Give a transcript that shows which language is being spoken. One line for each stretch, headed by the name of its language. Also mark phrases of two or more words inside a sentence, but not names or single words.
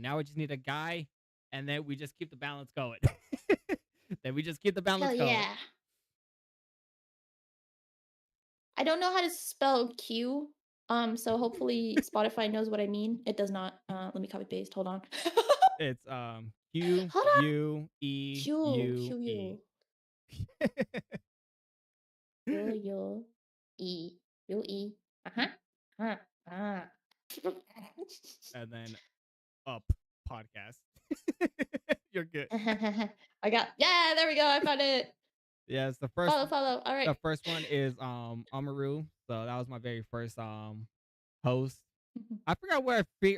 English: Now we just need a guy, and then we just keep the balance going. Then we just keep the balance Hell going. yeah. I don't know how to spell Q. So hopefully Spotify knows what I mean. It does not. Let me copy paste. Hold on. It's Q Hold on. U E Q U Q E. U Q U E U E. Uh-huh. Ah. And then up podcast. You're good. I got yeah, there we go. I found it. Yes, Follow, follow. All right. the first one is Amaru. So that was my very first host. I forgot where I figured.